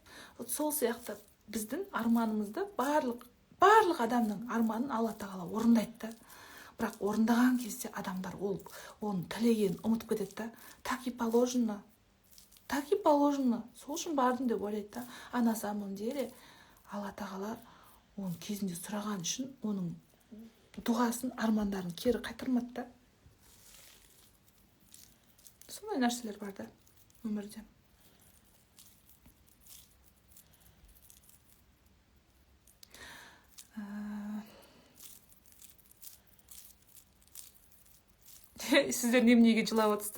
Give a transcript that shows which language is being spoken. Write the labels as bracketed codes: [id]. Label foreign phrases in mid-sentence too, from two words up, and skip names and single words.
[kk] Вот сол сияқты біздің арманымызды барлық адамның арманын алла тағала орындайды да. Бірақ орындаған кезде адамдар оның тілегенін ұмытып кетеді да. [ru] Так и положено. [kk] Сол үшін бардым деп ойлайды да. [ru] А на самом деле [kk] алла тағала оның кезінде сұраған үшін оның дұғасын, армандарын кері қайтармады да. Сондай нәрселер бар да өмірде. Сіздер неге жылап отырсыздар?